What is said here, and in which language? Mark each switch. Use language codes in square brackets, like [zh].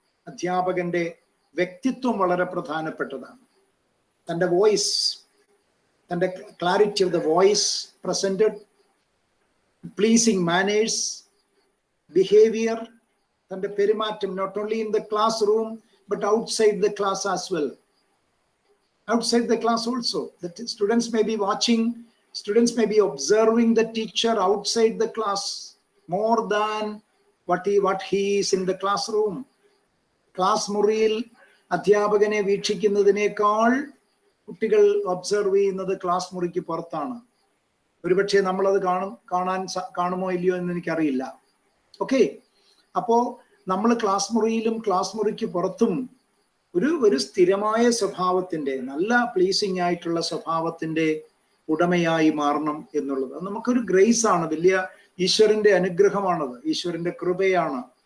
[ml] അധ്യാപകന്റെ വ്യക്തിത്വം വളരെ പ്രധാനപ്പെട്ടതാണ്. [en] തന്റെ വോയിസ്, തന്റെ clarity of the voice presented, pleasing manners, behavior, [ml] തന്റെ പെരുമാറ്റം, [en] not only in the classroom but outside the class as well. Outside the class also, the students may be watching, students may be observing the teacher outside the class more than what he is in the classroom. [ml] Class മുറിയിൽ അധ്യാപകനെ വീക്ഷിക്കുന്നതിനേക്കാൾ കുട്ടികൾ observe ചെയ്യുന്നത് class മുറിക്ക് പുറത്താണ്. ഒരുപക്ഷെ നമ്മളത് കാണുമോ ഇല്ലയോ എന്ന് എനിക്കറിയില്ല. ഓക്കെ, അപ്പോ നമ്മൾ ക്ലാസ് മുറിയിലും ക്ലാസ് മുറിക്ക് പുറത്തും ഒരു സ്ഥിരമായ സ്വഭാവത്തിന്റെ, നല്ല പ്ലീസിങ് ആയിട്ടുള്ള സ്വഭാവത്തിന്റെ ഉടമയായി മാറണം എന്നുള്ളത് നമുക്കൊരു ഗ്രേസ് ആണ്, വലിയ ഈശ്വരന്റെ അനുഗ്രഹമാണത്, ഈശ്വരന്റെ കൃപയാണ്.